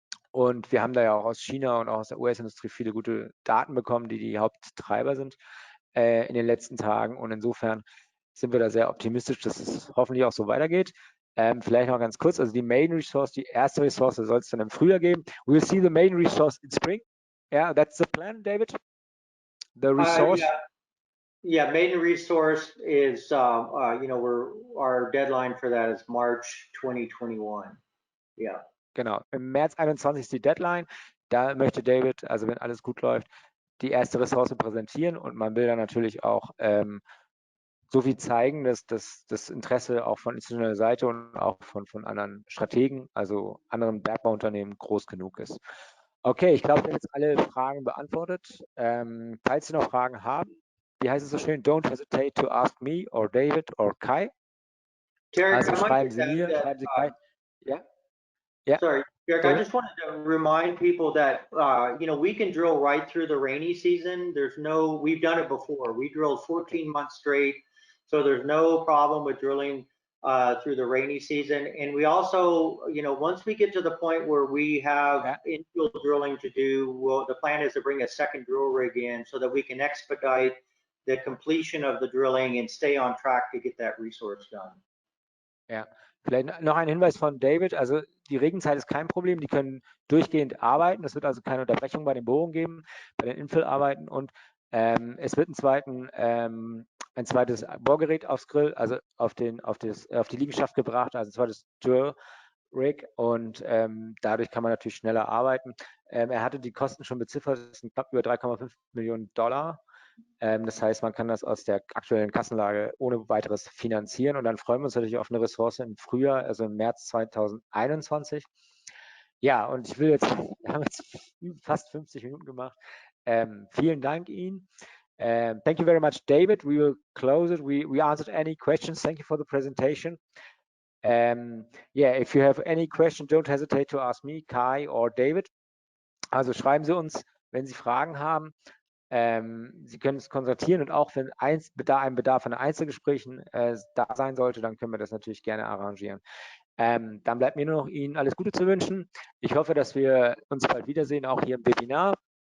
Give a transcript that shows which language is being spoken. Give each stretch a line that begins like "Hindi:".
German: Und wir haben da ja auch aus China und auch aus der US-Industrie viele gute Daten bekommen, die Haupttreiber sind in den letzten Tagen. Und insofern sind wir da sehr optimistisch, dass es hoffentlich auch so weitergeht. Vielleicht noch ganz kurz, also die Main Resource, die erste Ressource soll es dann im Frühjahr geben.
English: We'll see the main resource in spring. Yeah, that's the plan, David? The resource? Yeah, main resource is, our deadline for that is March 2021. Yeah.
German: Genau, im März 21 ist die Deadline. Da möchte David, also wenn alles gut läuft, die erste Ressource präsentieren und man will dann natürlich auch so viel zeigen, dass das Interesse auch von institutioneller Seite und auch von anderen Strategen, also anderen Bergbauunternehmen, groß genug ist. Okay, ich glaube, wir haben jetzt alle Fragen beantwortet. Falls Sie noch Fragen haben, wie heißt es so schön?
English: Don't hesitate to ask me or David or Kai. Tarik,
German: Also schreiben Sie mir, schreiben Sie Kai. Ja?
English: Yeah. Sorry, Derek, I just wanted to remind people that, we can drill right through the rainy season. We've done it before. We drilled 14 months straight. So there's no problem with drilling through the rainy season. And we also, once we get to the point where we have infield drilling to do, the plan is to bring a second drill rig in so that we can expedite the completion of the drilling and stay on track to get that resource done.
German: Ja, vielleicht noch ein Hinweis von David. Also die Regenzeit ist kein Problem. Die können durchgehend arbeiten. Es wird also keine Unterbrechung bei den Bohrungen geben, bei den Infill-Arbeiten. Und es wird ein zweites Bohrgerät aufs Grill, also auf die Liegenschaft gebracht, also ein zweites Drill Rig. Und dadurch kann man natürlich schneller arbeiten. Er hatte die Kosten schon beziffert. Das sind knapp über 3,5 Millionen $. Das heißt, man kann das aus der aktuellen Kassenlage ohne weiteres finanzieren und dann freuen wir uns natürlich auf eine Ressource im Frühjahr, also im März 2021. Ja, und wir haben jetzt fast 50 Minuten gemacht. Vielen Dank Ihnen.
English: Thank you very much, David. We will close it. We answered any questions. Thank you for the presentation. If you have any question, don't hesitate to ask me, Kai or David.
German: Also schreiben Sie uns, wenn Sie Fragen haben. Sie können es konsultieren und auch wenn ein Bedarf an Einzelgesprächen da sein sollte, dann können wir das natürlich gerne arrangieren. Dann bleibt mir nur noch Ihnen alles Gute zu wünschen. Ich hoffe, dass wir uns bald wiedersehen, auch hier im Webinar.